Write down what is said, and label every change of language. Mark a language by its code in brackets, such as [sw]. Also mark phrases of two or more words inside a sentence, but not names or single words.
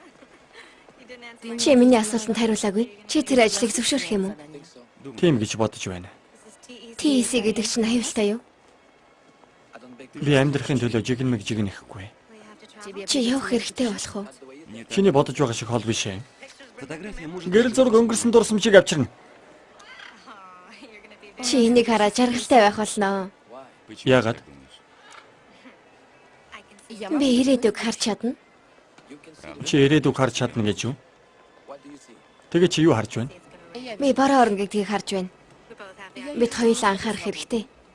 [mn] Чи миний асуултанд хариулаагүй. Чи тэр ажлыг зөвшөөрөх юм уу? Тийм гэж бодож байна. TEC гэдэг чинь аюултай юу? Би амьдрахын төлөө жигнэхгүй. Чи явах хэрэгтэй болох уу? Чиний бодож байгаа шиг хол биш ээ. [ru] Фотография может [mn] Гэрэл зураг өнгөрсөн дурсамжийг авчирна. Чи энийг хараад жаргалтай байх болно. [ru] Почему [mn] Яагаад? [ru] ты так думаешь? [mn] Би ирээдүг харж чадна. Чи ирээдүг харж чадна гэж юу? Тэгээ чи юу харж байна? Би бороо орно гэдгийг харж байна. Бид хоёулаа анхаарах хэрэгтэй.